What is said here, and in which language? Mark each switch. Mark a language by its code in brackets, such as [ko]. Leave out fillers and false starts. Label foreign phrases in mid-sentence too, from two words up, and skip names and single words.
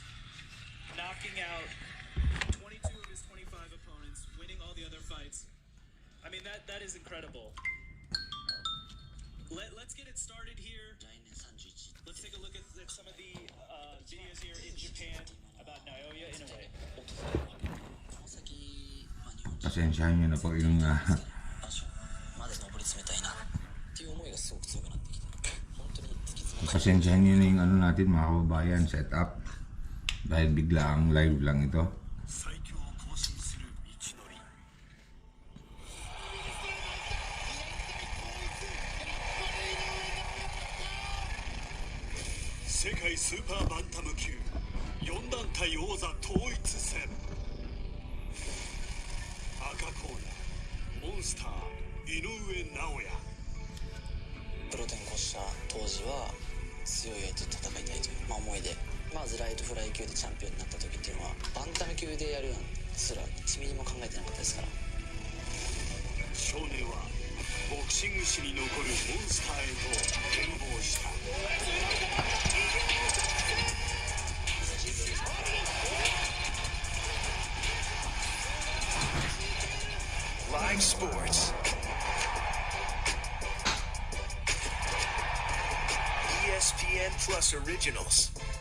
[en] Knocking out 22 of his 25 opponents, winning all the other fights. I mean, that is incredible. Let's get it started here. Let's take a look at some of the videos here in Japan about Naoya Inoue. [tl] Pasensyahan nyo na po yung pasensyahan nyo na yung ano natin mga kababayan, setup dahil bigla ang live lang ito. [ja] 世界スーパーバンタム級 4団体王座統一戦赤コーナーモンスター井上尚弥プロ転向した当時は強い相手と戦いたいという、思いでまずライトフライ級でチャンピオンになった時っていうのはバンタム級でやるなんすら1ミリも考えてなかったですから。少年はボクシング史に残るモンスターへと変貌した。 [en] Live sports. ESPN Plus Originals.